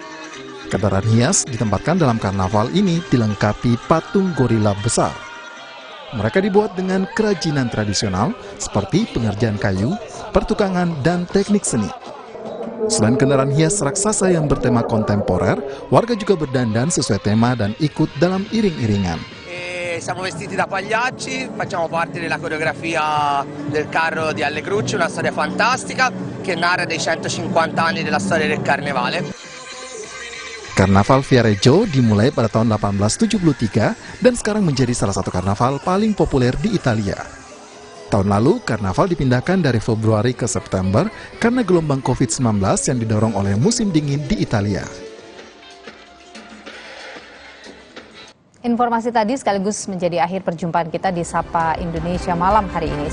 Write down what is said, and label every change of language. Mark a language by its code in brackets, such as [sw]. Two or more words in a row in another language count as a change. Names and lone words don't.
[id] Kendaraan hias ditempatkan dalam karnaval ini dilengkapi patung gorila besar. Mereka dibuat dengan kerajinan tradisional seperti pengerjaan kayu, pertukangan, dan teknik seni. Selain kendaraan hias raksasa yang bertema kontemporer, warga juga berdandan sesuai tema dan ikut dalam iring-iringan. [it] Siamo vestiti da pagliacci, facciamo parte della coreografia del carro di Alle Cruci, una storia fantastica che narra dei 150 anni della storia del carnevale. [id] Karnaval Viareggio dimulai pada tahun 1873 dan sekarang menjadi salah satu karnaval paling populer di Italia. Tahun lalu, karnaval dipindahkan dari Februari ke September karena gelombang COVID-19 yang didorong oleh musim dingin di Italia. Informasi tadi sekaligus menjadi akhir perjumpaan kita di Sapa Indonesia Malam hari ini.